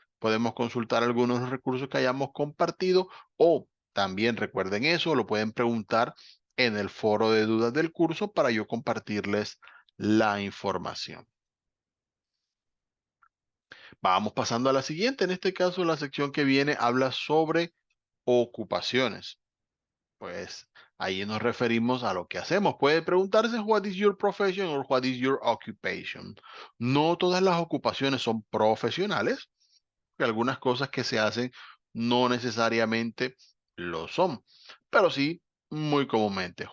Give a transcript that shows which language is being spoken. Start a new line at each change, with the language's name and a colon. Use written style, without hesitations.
Spanish: Podemos consultar algunos de los recursos que hayamos compartido, o también recuerden eso, lo pueden preguntar en el foro de dudas del curso para yo compartirles la información. Vamos pasando a la siguiente. En este caso, la sección que viene habla sobre ocupaciones. Pues ahí nos referimos a lo que hacemos. Puede preguntarse,
English: what is your profession or what is your occupation?
Spanish: No todas las ocupaciones son profesionales, que algunas cosas que se hacen no necesariamente lo son, pero sí muy comúnmente.